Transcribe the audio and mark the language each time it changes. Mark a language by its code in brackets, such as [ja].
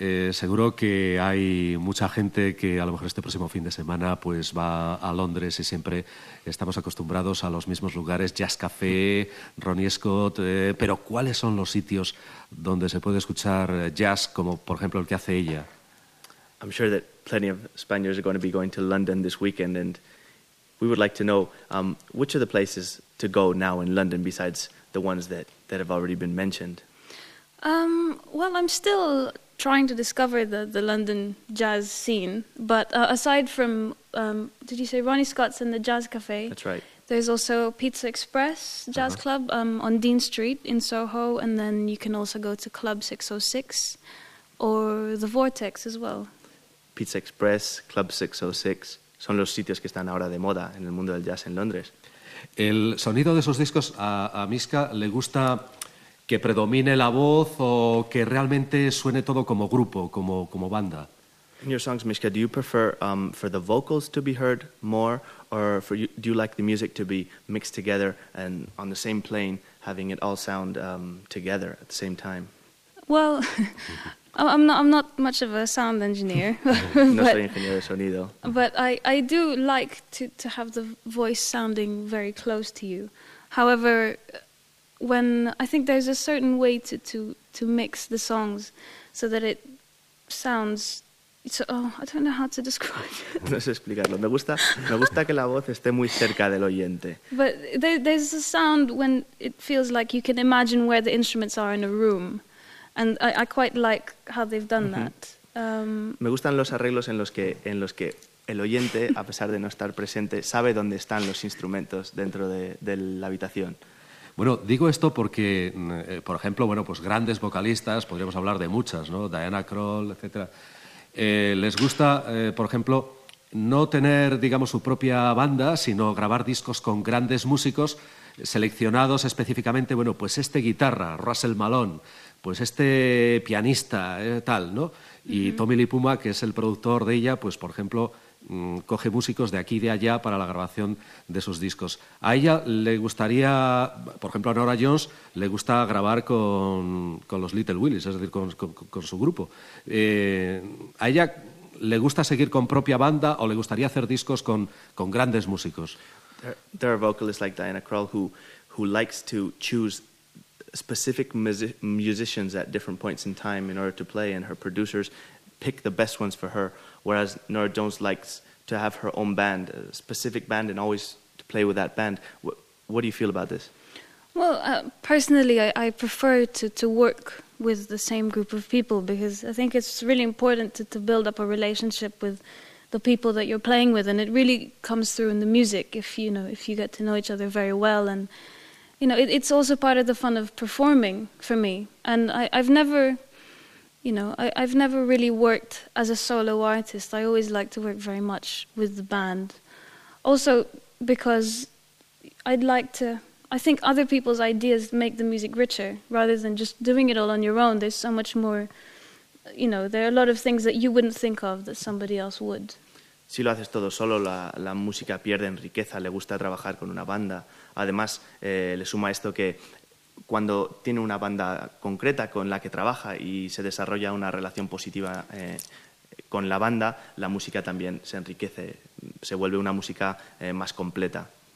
[es] Seguro que hay mucha gente que a lo mejor este próximo fin de semana pues va a Londres y siempre estamos acostumbrados a los mismos lugares, Jazz Café, Ronnie Scott, pero ¿cuáles son los sitios donde se puede escuchar jazz como por ejemplo el que hace ella? [en] I'm sure that plenty of Spaniards are going to be going to London this weekend, and we would like to know which are the places to go now in London besides the ones that have already been mentioned. Well, I'm still trying to discover the London jazz scene, but aside from did you say Ronnie Scott's and the Jazz Cafe? That's right. There's also Pizza Express Jazz uh-huh. Club on Dean Street in Soho, and then you can also go to Club 606 or the Vortex as well. [es] Pizza Express, Club 606, son los sitios que están ahora de moda en el mundo del jazz en Londres. ¿El sonido de esos discos a Mischa le gusta que predomine la voz o que realmente suene todo como grupo, como banda? [en] In your songs, Mischa, do you prefer for the vocals to be heard more, or for you, do you like the music to be mixed together and on the same plane, having it all sound together at the same time? Well... I'm not much of a sound engineer. [es] But, no soy ingeniero de sonido. [en] But I do like to have the voice sounding very close to you. However, when I think there's a certain way to mix the songs so that it sounds I don't know how to describe it. [es] No sé explicarlo. Me gusta que la voz esté muy cerca del oyente. [en] But there's a sound when it feels like you can imagine where the instruments are in a room. And I quite like how they've done that. [es] Me gustan los arreglos en los que el oyente, a pesar de no estar presente, sabe dónde están los instrumentos dentro de la habitación. Bueno, digo esto porque, por ejemplo, bueno, pues grandes vocalistas, podríamos hablar de muchas, ¿no? Diana Krall, etcétera. Les gusta, por ejemplo, no tener, digamos, su propia banda, sino grabar discos con grandes músicos seleccionados específicamente, bueno, pues este guitarra, Russell Malone, pues este pianista, tal, ¿no? Y uh-huh. Tommy Lee Puma, que es el productor de ella, pues, por ejemplo, coge músicos de aquí y de allá para la grabación de sus discos. A ella le gustaría, por ejemplo, a Norah Jones, le gusta grabar con los Little Willys, es decir, con su grupo. ¿A ella le gusta seguir con propia banda o le gustaría hacer discos con grandes músicos? [en] There are vocalists like Diana Krall who likes to choose specific musicians at different points in time in order to play, and her producers pick the best ones for her, whereas Norah Jones likes to have her own band, a specific band, and always to play with that band. What do you feel about this? Well, personally, I prefer to work with the same group of people, because I think it's really important to build up a relationship with the people that you're playing with, and it really comes through in the music if you get to know each other very well. And you know, it's also part of the fun of performing for me. And I've never really worked as a solo artist. I always like to work very much with the band. Also because I think other people's ideas make the music richer rather than just doing it all on your own. There's so much more, you know, there are a lot of things that you wouldn't think of that somebody else would. [es] Si lo haces todo solo, la música pierde en riqueza. Le gusta trabajar con una banda. Además, le suma esto que cuando tiene una banda concreta con la que trabaja y se desarrolla una relación positiva con la banda, la música también se enriquece, se vuelve una música más completa.